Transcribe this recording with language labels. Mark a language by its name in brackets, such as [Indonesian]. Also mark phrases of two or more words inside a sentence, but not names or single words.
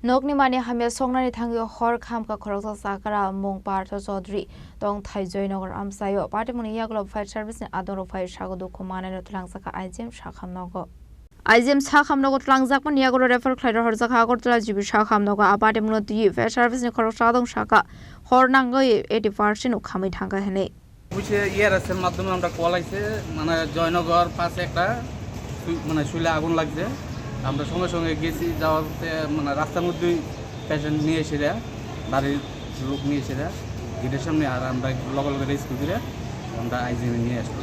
[Kok Borok] Nokni Manwi Soknani Thangwi Hor Khamkha Khoroksa Chakra Mung Partha Chowdhury Tongthai Joinagar Amchaio Patimung Yakulo [English] Fire Service [Kok Borok] Adongrok Sago Dukhomanai Twlangjakha Sakham Nogo Sakham Nogo Twlangjakha Yakulo refer Khorang Sakham Nogo Patimung [English] Fire Service [Kok Borok] Khoroksa Chakra Khorang 80% Khami Thangka Hene [Bangla] ইয়ারের মাধ্যমে আমরা কল আইছে মানে জয়নগর পাশে একটা মানে শুলে আগুন লাগছে আমরা সঙ্গে সঙ্গে গেছি যাওয়াতে মানে রাস্তার মধ্যেই পেশেন্ট নিয়ে এসে দেয় বাড়ির লোক নিয়ে এসে দেয় গেটের সামনে আর আমরা লগে লগে রেস্কিউ করে আমরা আইজিএমে নিয়ে আসলাম।